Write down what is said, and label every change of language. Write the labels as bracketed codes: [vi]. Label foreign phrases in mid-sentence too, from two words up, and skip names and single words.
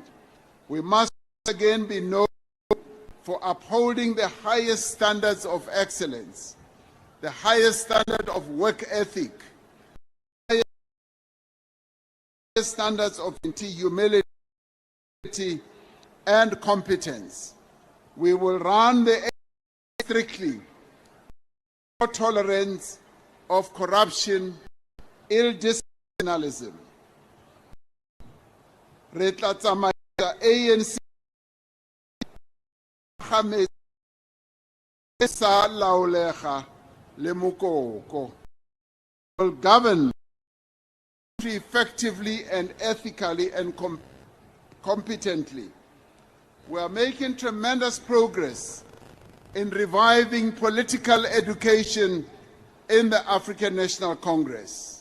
[en] We must again be known for upholding the highest standards of excellence, the highest standard of work ethic, the highest standards of humility and competence. We will run the ANC strictly, no tolerance of corruption, ill-disciplinalism. [tn] Re tla tsamaisa ANC sa laolega le mokoko. [en] Will govern effectively and ethically and competently. We are making tremendous progress in reviving political education in the African National Congress.